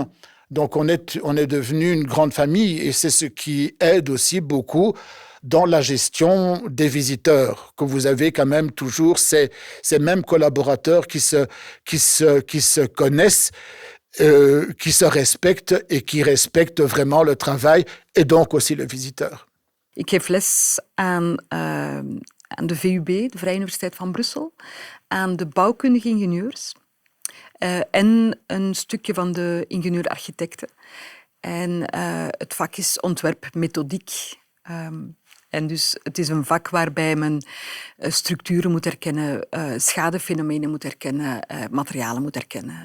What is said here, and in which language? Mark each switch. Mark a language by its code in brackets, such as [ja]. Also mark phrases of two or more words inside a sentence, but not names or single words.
[fr] Donc, on est devenu une grande famille et c'est ce qui aide aussi beaucoup dans la gestion des visiteurs, que vous avez quand même toujours ces mêmes collaborateurs qui se connaissent, qui se respectent et qui respectent vraiment le travail et donc aussi le visiteur. [nl] Ik geef les aan de VUB, de Vrije Universiteit van Brussel, aan de bouwkundige ingenieurs en een stukje van de ingenieur-architecten. En het vak is ontwerpmethodiek. En dus het is een vak waarbij men structuren moet herkennen, schadefenomenen moet herkennen, materialen moet herkennen.